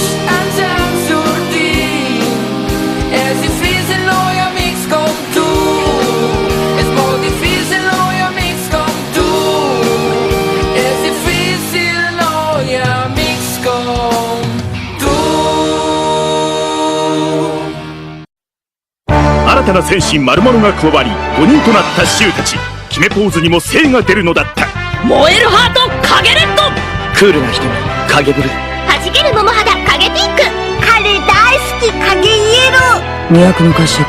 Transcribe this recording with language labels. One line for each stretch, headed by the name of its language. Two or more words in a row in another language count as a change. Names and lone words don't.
Catalan: Ens hem sortit. És difícil no hi ha amics com tu. És molt difícil no hi ha amics com tu. És difícil no hi ha amics com tu.
Japanese: 新たな戦士マルマルが加わり5人となった衆たち。決めポーズにも精が出るのだった。燃えるハート、影レッド。クールな瞳、影ブルー。弾ける桃肌、影ピンク。彼大好き、影イエロー。